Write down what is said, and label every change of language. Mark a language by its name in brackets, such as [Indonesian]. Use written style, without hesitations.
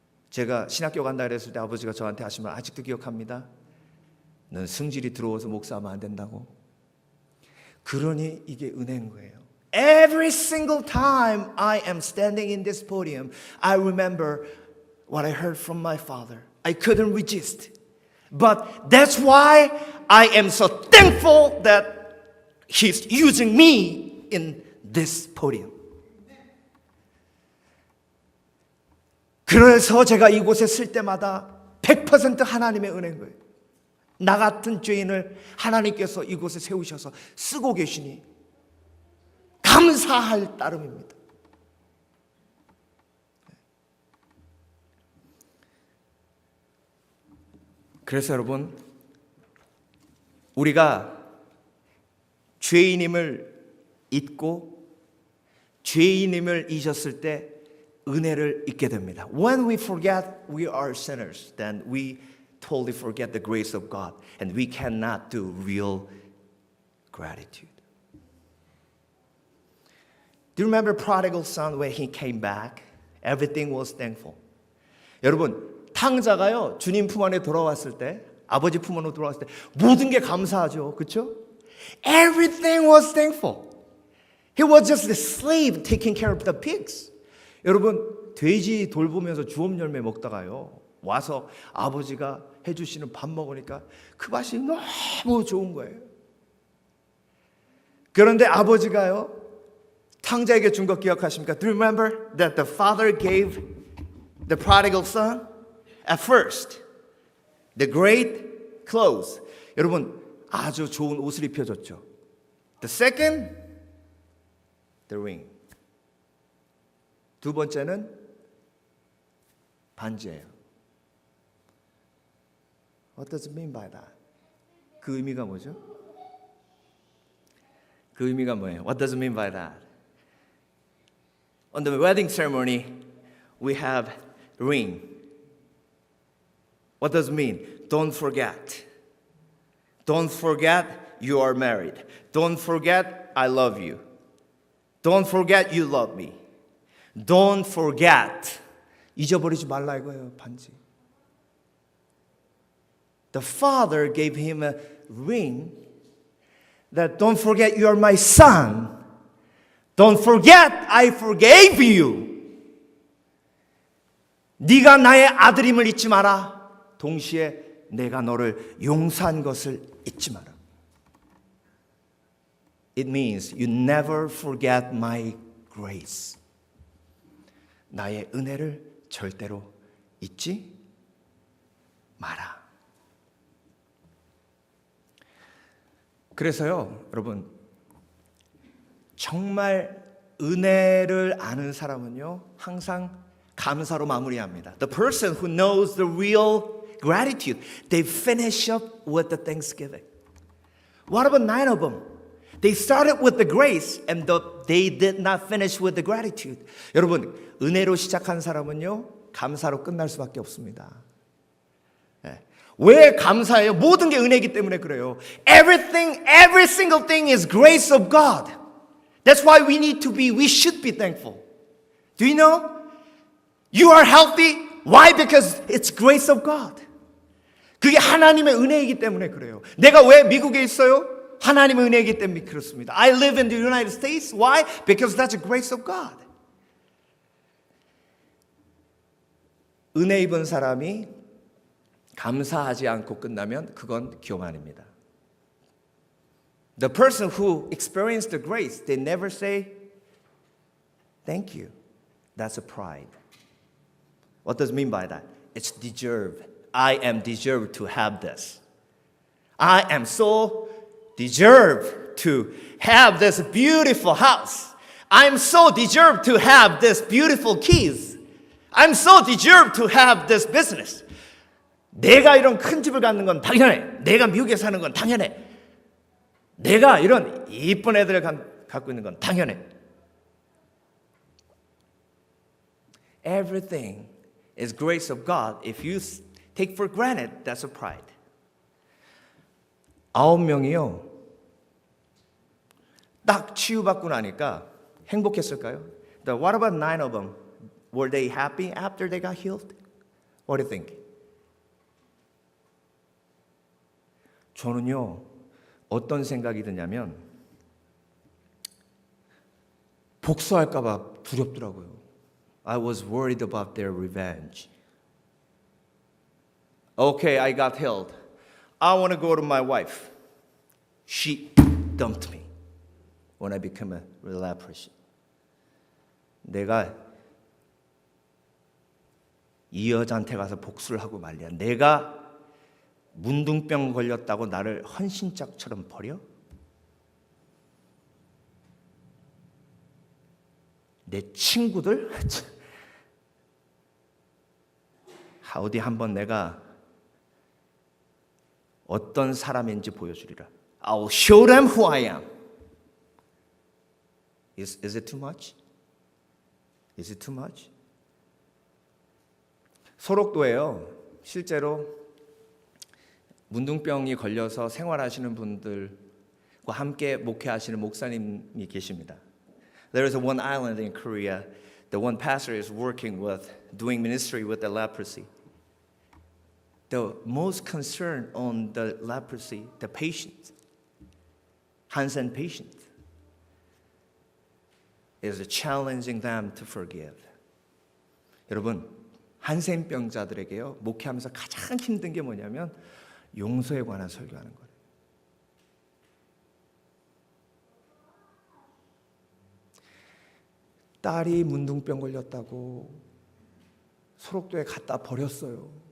[Korean] 제가 신학교 간다 그랬을 때 아버지가 저한테 하신 말 아직도 기억합니다. 넌 승질이 들어와서 목사하면 안 된다고. 그러니 이게 은혜인 거예요. [English] Every single time I am standing in this podium, I remember what I heard from my father. I couldn't resist. But that's why I am so thankful that he's using me in this podium. [Korean] 그래서 제가 이곳에 쓸 때마다 100% 하나님의 은혜인 거예요. 나 같은 죄인을 하나님께서 이곳에 세우셔서 쓰고 계시니 감사할 따름입니다. 그래서 여러분, 우리가 죄인임을 잊고 죄인임을 잊었을 때 은혜를 잊게 됩니다. [English] When we forget we are sinners, then we totally forget the grace of God, and we cannot do real gratitude. Do you remember prodigal son when he came back? Everything was thankful. [Korean] 여러분, 탕자가요 주님 품 안에 돌아왔을 때, 아버지 품 안으로 돌아왔을 때 모든 게 감사하죠, 그렇죠? [English] Everything was thankful. He was just the slave taking care of the pigs. [Korean] 여러분, 돼지 돌보면서 주업 열매 먹다가요 와서 아버지가 해주시는 밥 먹으니까 그 맛이 너무 좋은 거예요. 그런데 아버지가요 탕자에게 준 거 기억하십니까? [English] Do you remember that the father gave the prodigal son at first the great clothes? [Korean] 여러분, 아주 좋은 옷을 입혀줬죠. [English] The second, the ring. [Korean] 두 번째는 반지예요. [English] What does it mean by that? [Korean] 그 의미가 뭐죠? 그 의미가 뭐예요? [English] What does it mean by that? On the wedding ceremony, we have ring. What does it mean? Don't forget. Don't forget you are married. Don't forget I love you. Don't forget you love me. Don't forget. [Korean] 잊어버리지 말라 이거예요, 반지. [English] The father gave him a ring that don't forget you are my son. Don't forget I forgave you. [Korean] 네가 나의 아들임을 잊지 마라. 동시에 내가 너를 용서한 것을 잊지 마라. [English] It means you never forget my grace. [Korean] 나의 은혜를 절대로 잊지 마라. 그래서요, 여러분, 정말 은혜를 아는 사람은요, 항상 감사로 마무리합니다. [English] The person who knows the real gratitude, they finish up with the thanksgiving. What about 9 of them? They started with the grace and they did not finish with the gratitude. [Korean] 여러분, 은혜로 시작한 사람은요, 감사로 끝날 수밖에 없습니다. 왜 감사해요? 모든 게 은혜이기 때문에 그래요. [English] Everything, every single thing is grace of God. That's why we should be thankful. Do you know? You are healthy. Why? Because it's grace of God. [Korean] 그게 하나님의 은혜이기 때문에 그래요. 내가 왜 미국에 있어요? 하나님의 은혜이기 때문에 그렇습니다. [English] I live in the United States. Why? Because that's the grace of God. [Korean] 은혜 입은 사람이 감사하지 않고 끝나면 그건 교만입니다. [English] The person who experienced the grace, they never say, thank you. That's a pride. What does it mean by that? It's deserved. I am deserved to have this. I am so deserved to have this beautiful house. I'm so deserved to have this beautiful keys. I'm so deserved to have this business. [Korean] 내가 이런 큰 집을 갖는 건 당연해. 내가 미국에 사는 건 당연해. 내가 이런 이쁜 애들을 갖고 있는 건 당연해. [English] Everything is grace of God if you take for granted. That's a pride. [Korean] 9명이요. 딱 치유받고 나니까 행복했을까요? [English] What about 9 of them? Were they happy after they got healed? What do you think? [Korean] 저는요, 어떤 생각이 드냐면 복수할까봐 두렵더라고요. [English] I was worried about their revenge. Okay, I got healed. I want to go to my wife. She dumped me when I became a leprosy. [Korean] 내가 이 여자한테 가서 복수를 하고 말이야. 내가 문둥병 걸렸다고 나를 헌신짝처럼 버려? 내 친구들? 어디 한번 내가 어떤 사람인지 보여주리라. [English] I'll show them who I am. Is it too much? Is it too much? [Korean] 소록도에요. 실제로 문둥병이 걸려서 생활하시는 분들과 함께 목회하시는 목사님이 계십니다. [English] There is one island in Korea. The one pastor is working with, doing ministry with the leprosy. The most concern on the leprosy, the patient, Hansen patient, is challenging them to forgive. [Korean] 여러분, 한센병자들에게요, 목회하면서 가장 힘든 게 뭐냐면 용서에 관한 설교하는 거예요. 딸이 문둥병 걸렸다고 소록도에 갖다 버렸어요.